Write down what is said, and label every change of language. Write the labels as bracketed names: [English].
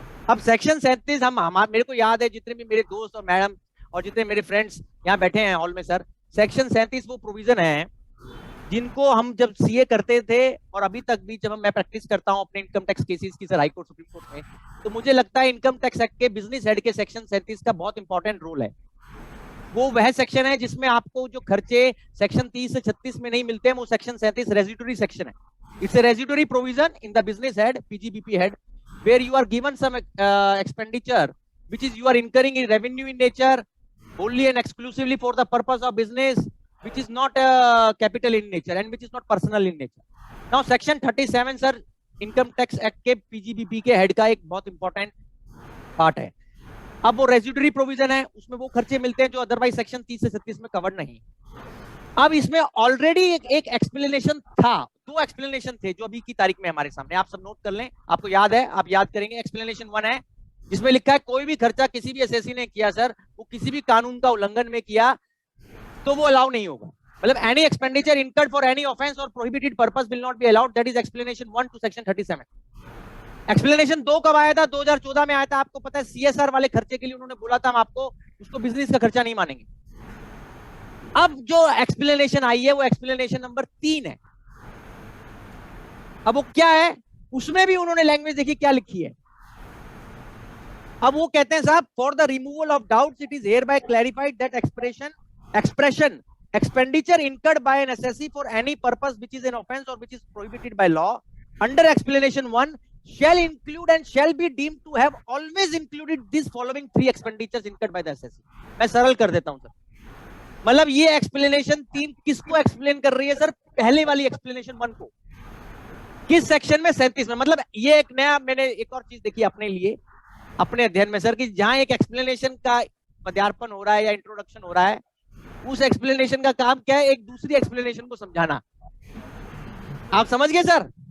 [Hindi] अब सेक्शन 37 मेरे को याद है, जितने भी मेरे दोस्त और मैडम और जितने मेरे फ्रेंड्स यहाँ बैठे हैं हॉल में सर, सेक्शन 37 वो प्रोविजन है जिनको हम जब सीए करते थे और अभी तक भी जब मैं प्रैक्टिस करता हूँ अपने इनकम टैक्स केसेस की sir high court supreme court में, तो मुझे लगता है इनकम टैक्स एक्ट के बिजनेस हेड के सेक्शन 37 का बहुत इंपॉर्टेंट रोल है। वो वह सेक्शन है जिसमें आपको जो खर्चे सेक्शन 30 से 36 में नहीं मिलते हैं, वो सेक्शन 37 रेजिडुअरी सेक्शन है। [English] It's a residuary provision in the business head, PGBP head, where you are given some expenditure which is you are incurring in revenue in nature only and exclusively for the purpose of business, which is not capital in nature and which is not personal in nature. Now section 37 sir [Hindi] income tax act के PGBP के head का एक बहुत important part है। अब वो residuary provision है, उसमें वो खर्चे मिलते हैं जो अदरवाइज सेक्शन 30 से 36 में कवर्ड नहीं। अब इसमें ऑलरेडी एक एक्सप्लेनेशन था, 2 एक्सप्लेनेशन थे जो अभी की तारीख में हमारे सामने, आप सब नोट कर लें, आपको याद है, आप याद करेंगे। एक्सप्लेनेशन 1 है जिसमें लिखा है कोई भी खर्चा किसी भी एसएससी ने किया सर, वो किसी भी कानून का उल्लंघन में किया तो वो अलाउ नहीं होगा। [English] मतलब any expenditure incurred for any offence और prohibited purpose will not be allowed, that is explanation 1 to section 37। [Hindi] Explanation 2 कब आया था? 2014 में आया था। आपको पता है सीएसआर वाले खर्चे के लिए उन्होंने बोला था हम आपको उसको बिजनेस का खर्चा नहीं मानेंगे। अब जो एक्सप्लेनेशन आई है वो एक्सप्लेनेशन नंबर 3 है। अब वो क्या है? उसमें भी उन्होंने लैंग्वेज देखिए क्या लिखी है, अब वो कहते हैं साहब, [English] For the removal of doubts it is hereby clarified that expression expenditure incurred by an assessee for any purpose which is an offense or which is prohibited by law under explanation 1 shall include and shall be deemed to have always included these following 3 expenditures incurred by the assessee. [Hindi] मैं सरल कर देता हूं sir, मतलब ये explanation 3 किसको explain कर रही है सर? पहले वाली एक्सप्लेनेशन 1 को, किस सेक्शन में? 37 में। मतलब ये एक नया, मैंने एक और चीज देखी अपने लिए, अपने अध्ययन में सर, कि जहां एक एक्सप्लेनेशन का पदार्पण हो रहा है या इंट्रोडक्शन हो रहा है, उस एक्सप्लेनेशन का काम क्या है? एक दूसरी एक्सप्लेनेशन को समझाना। आप समझ गए सर?